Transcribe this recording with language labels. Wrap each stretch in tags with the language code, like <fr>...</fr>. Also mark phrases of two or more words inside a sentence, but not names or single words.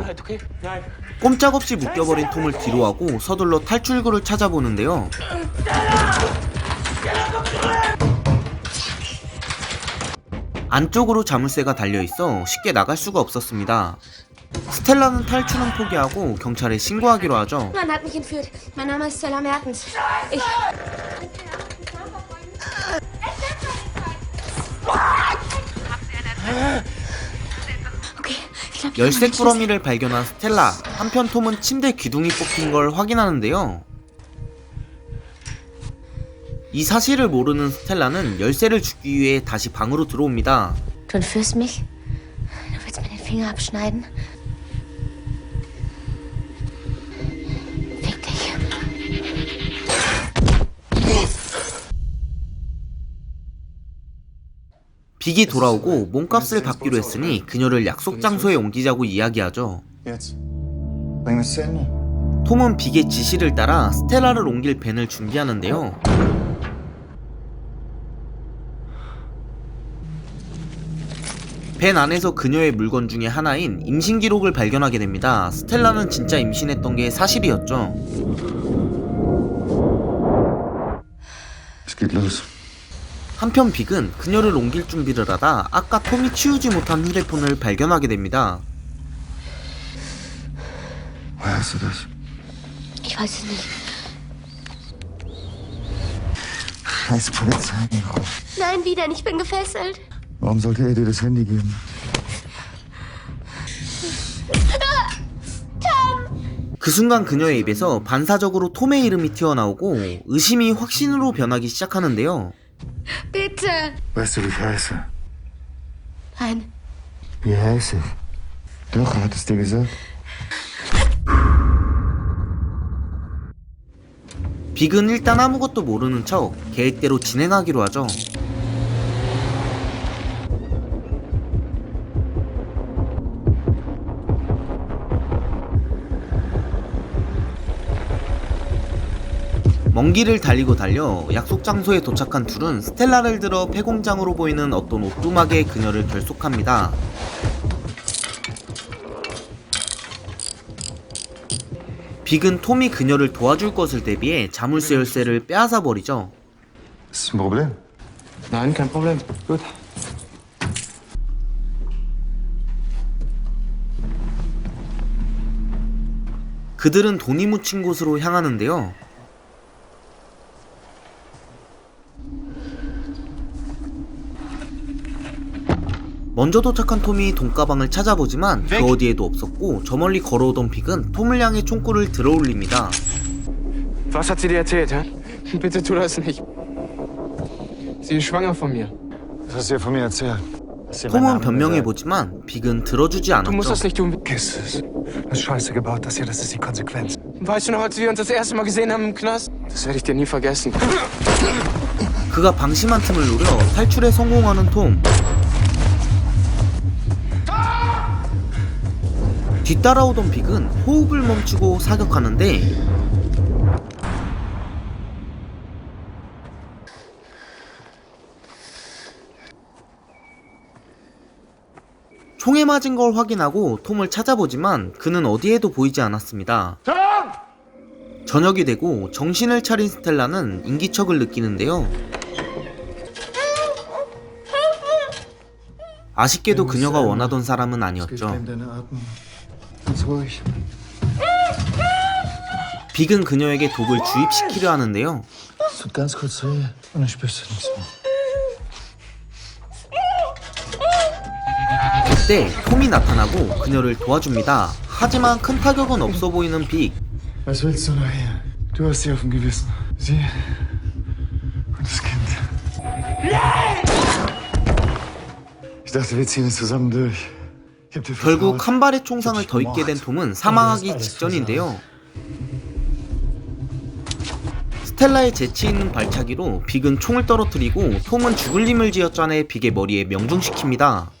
<ko>꼼짝없이 묶여버린 톰을 뒤로하고 서둘러 탈출구를 찾아보는데요. 안쪽으로 자물쇠가 달려있어 쉽게 나갈 수가 없었습니다. 스텔라는 탈출은 포기하고 경찰에 신고하기로 하죠.</ko> <de>Man hat mich entführt. Mein Name ist Stella Mertens. Ich... Okay, ich glaub, ich</de> <ko>열쇠</ko> <de>kann</de> <ko>꾸러미를 발견한 스텔라. 한편 톰은 침대 기둥이 뽑힌 걸 확인하는데요. 이 사실을 모르는 스텔라는 열쇠를 주기 위해 다시 방으로 들어옵니다.</ko> <de>Du entführst mich? Du willst mir den Finger abschneiden? Fick dich.</de> <ko>빅이 돌아오고 몸값을 받기로 했으니 그녀를 약속 장소에 옮기자고 이야기하죠.</ko> <de>Jetzt. Bring es zu Ende.</de> <ko>톰은 빅의 지시를 따라 스텔라를 옮길 밴을 준비하는데요. 밴 안에서 그녀의 물건 중에 하나인 임신 기록을 발견하게 됩니다. 스텔라는 진짜 임신했던 게 사실이었죠.</ko> <de>Es geht los.</de> <ko>한편 빅은 그녀를 옮길 준비를 하다 아까 톰이 치우지 못한 휴대폰을 발견하게 됩니다.</ko> <de>Woher hast du das? Ich weiß es nicht. Scheiß Polizei. Nein, wie denn? Ich bin gefesselt. Warum sollte er dir das Handy geben?</de> <ko>그 순간 그녀의 입에서 반사적으로 톰의 이름이 튀어나오고 의심이 확신으로 변하기 시작하는데요.</ko> <de>Bitte. Weißt du, wie ich heiße? Nein. Wie heiße ich? Doch, er hat es dir gesagt.</de> <ko>빅은 일단 아무것도 모르는 척 계획대로 진행하기로 하죠. 먼 길을 달리고 달려 약속 장소에 도착한 둘은 스텔라를 들어 폐공장으로 보이는 어떤 오두막에 그녀를 결속합니다. 빅은 톰이 그녀를 도와줄 것을 대비해 자물쇠 열쇠를 빼앗아 버리죠.</ko> <de>Ist ein Problem? Nein, kein Problem. Gut.</de> <ko>그들은 돈이 묻힌 곳으로 향하는데요. 먼저 도착한 톰이 돈가방을 찾아보지만 그 어디에도 없었고 저 멀리 걸어오던 빅은 톰을 향해 총구를 들어올립니다.</ko> <de>Was hat sie dir erzählt, hä? Bitte tu das nicht. Sie ist schwanger von mir. Was hast du ihr von mir erzählt? Hast du ihr meinen</de> <ko>톰은</ko> <de>Namen</de> <ko>변명해보지만 빅은 들어주지</ko> <de>Du musst</de> <ko>않았죠.</ko> <de>das nicht tun. Vergiss es. Du hast Scheiße gebaut, das ist die Konsequenz. Weißt du noch, als wir uns das erste Mal gesehen haben im Knast? Das werde ich dir nie vergessen.</de> <ko>그가 방심한 틈을 노려 탈출에 성공하는 톰. 뒤따라오던 빅은 호흡을 멈추고 사격하는데 총에 맞은 걸 확인하고 톰을 찾아보지만 그는 어디에도 보이지 않았습니다. 저녁이 되고 정신을 차린 스텔라는 인기척을 느끼는데요. 아쉽게도 그녀가 원하던 사람은 아니었죠.</ko> <de>deine Atmung. Ganz ruhig.</de> <ko>빅은 그녀에게 독을 주입시키려 하는데요.</ko> <de>Es tut ganz kurz weh und dann spürst du nichts mehr.</de> <ko>그때 톰이 나타나고 그녀를 도와줍니다. 하지만 큰 타격은 없어 보이는 빅.</ko> <de>Was willst du noch hier? Du hast sie auf dem Gewissen. Sie und das Kind. Ich dachte, wir ziehen es zusammen durch. Ich hab dir</de> <ko>결국</ko> <de>vertraut.</de> <ko>한 발의 총상을 더 입게 된 톰은 사망하기 직전인데요. 스텔라의 재치 있는 발차기로 빅은 총을 떨어뜨리고 톰은 죽을 힘을 쥐어짜내 빅의 머리에 명중시킵니다.</ko>